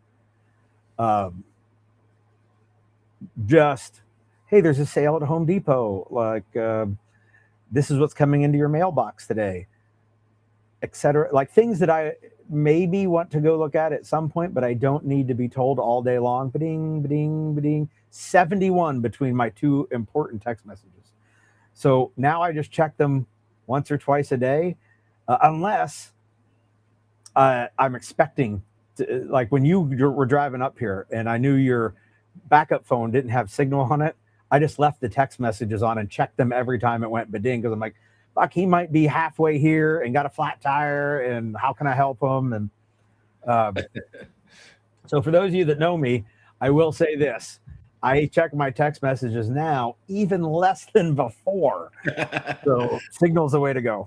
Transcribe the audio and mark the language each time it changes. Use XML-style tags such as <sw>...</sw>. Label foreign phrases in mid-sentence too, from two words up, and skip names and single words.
<en>Just, hey, there's a sale at Home Depot. Like, this is what's coming into your mailbox today, etc. Like things that I maybe want to go look at some point, but I don't need to be told all day long. Ba-ding, ba-ding, ba-ding. 71 between my two important text messages. So now I just check them once or twice a day, unless I'm expecting to, like when you were driving up here and I knew your backup phone didn't have Signal on it, I just left the text messages on and checked them every time it went ba-ding, because I'm like, fuck, he might be halfway here and got a flat tire, and how can I help him? And so for those of you that know me, I will say this. I check my text messages now even less than before. So Signal's the way to go.</en>